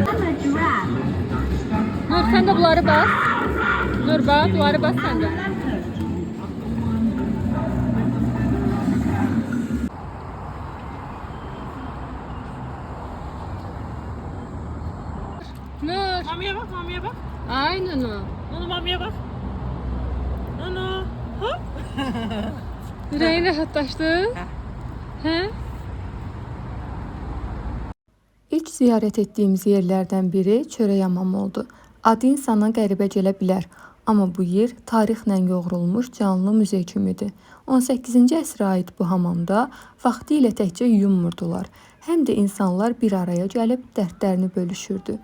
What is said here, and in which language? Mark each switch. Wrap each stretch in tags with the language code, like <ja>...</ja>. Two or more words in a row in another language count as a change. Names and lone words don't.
<en>I'm a giraffe.</en> <tr>Nur sen de bunları bas. Nur bak, bunları bas sen de. Nur. Mamiye bak, mamiye bak. Aynen o. Onu mamiye bak. Onu. Hop. Yüreğin rahatlaştı. He?</tr> <az>İlk ziyarət etdiyimiz yerlərdən biri çörək hamamı oldu. Adı insana qəribə gələ bilər, amma bu yer tarixlə yoğrulmuş canlı muzey kimidir. 18-ci əsrə aid bu hamamda vaxtilə təkcə yummurdular, həm də insanlar bir araya gəlib dərdlərini bölüşürdü.</az>